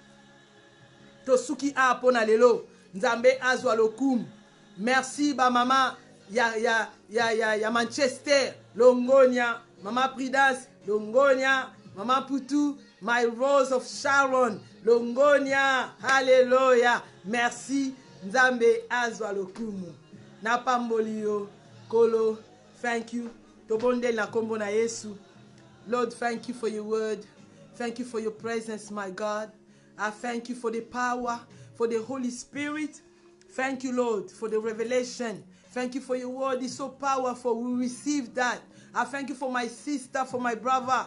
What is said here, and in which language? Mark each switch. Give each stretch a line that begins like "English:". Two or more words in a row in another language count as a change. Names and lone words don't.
Lingala: tosuki a mpo na lelo nzambe azwa lokumu merci ba mama ya Manchester Longonia mama Prudence Longonia mama Putu
English: my Rose of Sharon
Lingala: Longonia hallelujah merci nzambe azwa lokumu na pamboli yo kolo
English: thank you
Lingala: tobonde na kombo na Yesu.
English: Lord, thank you for your word. Thank you for your presence, my God. I thank you for the power, for the Holy Spirit. Thank you, Lord, for the revelation. Thank you for your word. It's so powerful. We receive that. I thank you for my sister, for my brother.